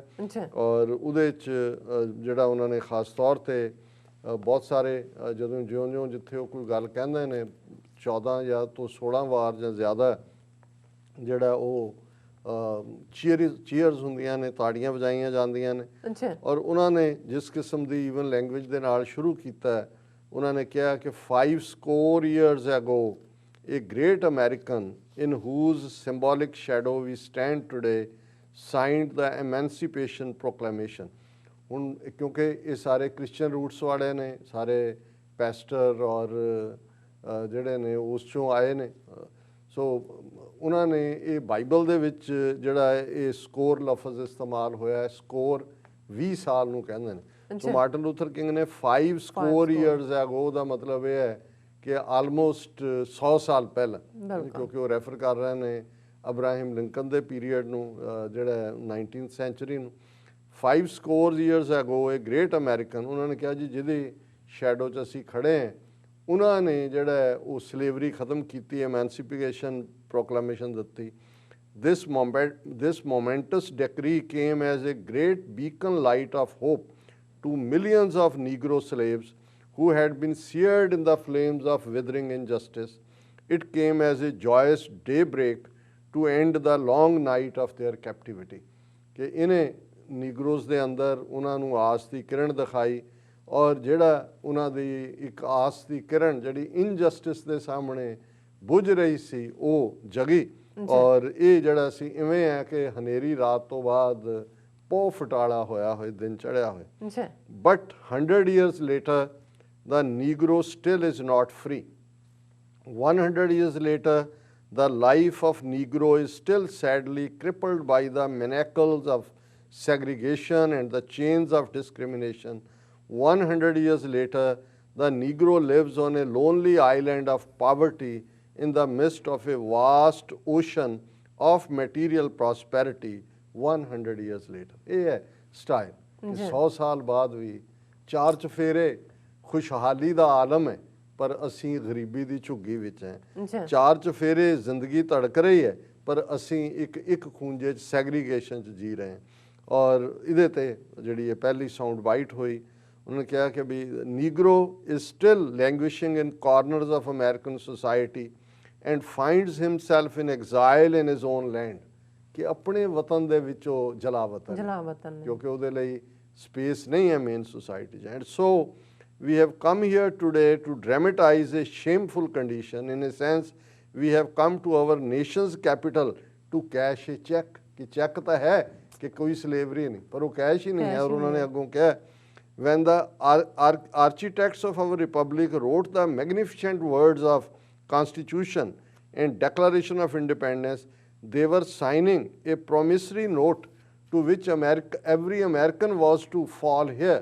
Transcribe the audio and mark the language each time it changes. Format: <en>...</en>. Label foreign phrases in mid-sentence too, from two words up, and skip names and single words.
<pa>ਔਰ ਉਹਦੇ 'ਚ ਜਿਹੜਾ ਉਹਨਾਂ ਨੇ ਖਾਸ ਤੌਰ 'ਤੇ ਬਹੁਤ ਸਾਰੇ ਜਦੋਂ ਜਿਉਂ-ਜਿਉਂ ਜਿੱਥੇ ਉਹ ਕੋਈ ਗੱਲ ਕਹਿੰਦੇ ਨੇ 14 ਜਾਂ ਤੋਂ 16 ਵਾਰ ਜਾਂ ਜ਼ਿਆਦਾ ਜਿਹੜਾ ਉਹ ਚੀਅਰਸ ਹੁੰਦੀਆਂ ਨੇ, ਤਾੜੀਆਂ ਵਜਾਈਆਂ ਜਾਂਦੀਆਂ ਨੇ। ਔਰ ਉਹਨਾਂ ਨੇ ਜਿਸ ਕਿਸਮ ਦੀ</pa> <en>even language</en> <pa>ਦੇ ਨਾਲ ਸ਼ੁਰੂ ਕੀਤਾ, ਉਹਨਾਂ ਨੇ ਕਿਹਾ ਕਿ</pa> <en>5 score years ago a great American in whose symbolic shadow we stand today signed the Emancipation Proclamation।</en> <pa>ਹੁਣ ਕਿਉਂਕਿ ਇਹ ਸਾਰੇ</pa> <en>Christian roots</en> <pa>ਵਾਲੇ ਨੇ, ਸਾਰੇ ਪੈਸਟਰ ਔਰ ਜਿਹੜੇ ਨੇ ਉਸ 'ਚੋਂ ਆਏ ਨੇ, ਸੋ ਉਹਨਾਂ ਨੇ ਇਹ ਬਾਈਬਲ ਦੇ ਵਿੱਚ ਜਿਹੜਾ ਇਹ ਸਕੋਰ ਲਫ਼ਜ਼ ਇਸਤੇਮਾਲ ਹੋਇਆ ਹੈ, ਸਕੋਰ 20 ਸਾਲ ਨੂੰ ਕਹਿੰਦੇ ਨੇ। ਸੋ ਮਾਰਟਨ ਲੂਥਰ ਕਿੰਗ ਨੇ</pa> <en>5 score years ago</en> <pa>ਦਾ ਮਤਲਬ ਇਹ ਹੈ ਕਿ ਆਲਮੋਸਟ 100 ਸਾਲ ਪਹਿਲਾਂ, ਕਿਉਂਕਿ ਉਹ ਰੈਫਰ ਕਰ ਰਹੇ ਨੇ ਅਬਰਾਹਿਮ ਲਿੰਕਨ ਦੇ ਪੀਰੀਅਡ ਨੂੰ, ਜਿਹੜਾ 19th ਸੈਂਚੁਰੀ ਨੂੰ।</pa> <en>5 score years ago</en> <pa>ਇਹ</pa> <en>great American,</en> <pa>ਉਹਨਾਂ ਨੇ ਕਿਹਾ ਜੀ ਜਿਹਦੀ ਸ਼ੈਡੋ 'ਚ ਅਸੀਂ ਖੜੇ ਹਾਂ, ਉਹਨਾਂ ਨੇ ਜਿਹੜਾ ਉਹ ਸਲੇਵਰੀ ਖਤਮ ਕੀਤੀ, ਐਮੈਂਸੀਪੇਸ਼ਨ ਪ੍ਰੋਕਲਾਮੇਸ਼ਨ ਦਿੱਤੀ।</pa> <en>This momentous decree came as a great beacon light of hope to millions of Negro slaves who had been seared in the flames of withering injustice. It came as a joyous daybreak to end the long night of their captivity।</en> <pa>ਕਿ ਇਹਨੇ ਨੀਗਰੋਜ਼ ਦੇ ਅੰਦਰ ਉਹਨਾਂ ਨੂੰ ਆਸ ਦੀ ਕਿਰਨ ਦਿਖਾਈ, ਔਰ ਜਿਹੜਾ ਉਹਨਾਂ ਦੀ ਇੱਕ ਆਸ ਦੀ ਕਿਰਨ ਜਿਹੜੀ ਇਨਜਸਟਿਸ ਦੇ ਸਾਹਮਣੇ ਬੁਝ ਰਹੀ ਸੀ ਉਹ ਜਗੀ। ਔਰ ਇਹ ਜਿਹੜਾ ਸੀ ਇਵੇਂ ਹੈ ਕਿ ਹਨੇਰੀ ਰਾਤ ਤੋਂ ਬਾਅਦ ਪੋ ਫਟਾਲਾ ਹੋਇਆ ਹੋਏ ਦਿਨ ਚੜ੍ਹਿਆ ਹੋਇਆ।</pa> <en>ਬਟ 100 years later the Negro still is not free। 100 years later the life of Negro is still sadly crippled by the manacles of segregation and the chains of discrimination। 100 years later the Negro lives on a lonely island of poverty in the midst of a vast ocean of material prosperity। 100 years later</en> <pa>ਇਹ ਹੈ ਸਟਾਈਲ ਕਿ 100 ਸਾਲ ਬਾਅਦ ਵੀ ਚਾਰ ਚਫੇਰੇ ਖੁਸ਼ਹਾਲੀ ਦਾ ਆਲਮ ਹੈ, ਪਰ ਅਸੀਂ ਗਰੀਬੀ ਦੀ ਝੁੱਗੀ ਵਿੱਚ ਹੈ। ਚਾਰ ਚਫੇਰੇ ਜ਼ਿੰਦਗੀ ਧੜਕ ਰਹੀ ਹੈ, ਪਰ ਅਸੀਂ ਇੱਕ ਖੂੰਜੇ 'ਚ ਸੈਗਰੀਗੇਸ਼ਨ 'ਚ ਜੀ ਰਹੇ ਹਾਂ। ਔਰ ਇਹਦੇ 'ਤੇ ਜਿਹੜੀ ਇਹ ਪਹਿਲੀ</pa> <en>sound bite</en> <pa>ਹੋਈ, ਉਹਨਾਂ ਨੇ ਕਿਹਾ ਕਿ</pa> <en>the Negro is still languishing in corners of American society and finds himself in exile in his own land.</en> <pa>ਕਿ ਆਪਣੇ ਵਤਨ ਦੇ ਵਿੱਚੋਂ ਜਲਾਵਤਨ, ਕਿਉਂਕਿ ਉਹਦੇ ਲਈ ਸਪੇਸ ਨਹੀਂ ਹੈ</pa> <en>main society</en> <pa>'ਚ।</pa> <en>and so we have come here today to dramatize a shameful condition। In a sense we have come to our nation's capital to cash a check।</en> <hi>कि चेक तो है कि कोई स्लेवरी नहीं, पर वो कैश ही नहीं है। और उन्होंने अगों कहा</hi> <en>when the architects of our republic wrote the magnificent words of constitution and declaration of independence, they were signing a promissory note to which every American was to fall here।</en>